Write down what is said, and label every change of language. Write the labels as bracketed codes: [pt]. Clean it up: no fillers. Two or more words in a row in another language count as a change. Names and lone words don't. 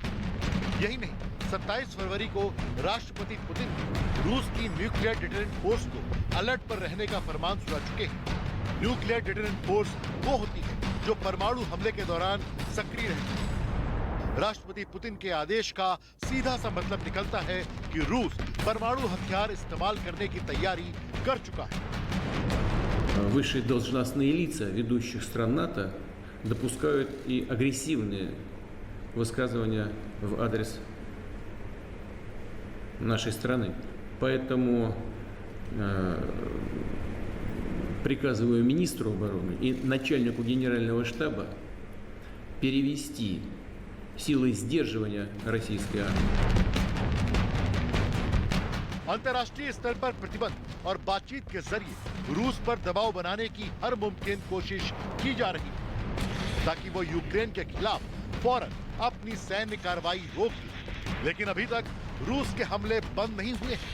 [hi] यही नहीं, 27 फरवरी को राष्ट्रपति पुतिन रूस की [en] nuclear deterrent force [hi] को अलर्ट पर रहने का फरमान सुना चुके हैं। [en] nuclear deterrent force [hi] वो होती है जो परमाणु हमले के दौरान सक्रिय रहती है। राष्ट्रपति पुतिन के आदेश का सीधा सा मतलब निकलता है कि रूस परमाणु हथियार इस्तेमाल करने की तैयारी कर चुका है। [ru] Высшие должностные лица ведущих стран НАТО допускают и агрессивные высказывания в адрес нашей страны. Поэтому приказываю министру обороны и начальнику генерального штаба перевести силы сдерживания российской армии. [hi] अंतर्राष्ट्रीय स्तर पर प्रतिबंध और बातचीत के जरिए रूस पर दबाव बनाने की हर मुमकिन कोशिश की जा रही है ताकि वो यूक्रेन के खिलाफ फौरन अपनी सैन्य कार्रवाई रोक ले। लेकिन अभी तक रूस के हमले बंद नहीं हुए हैं।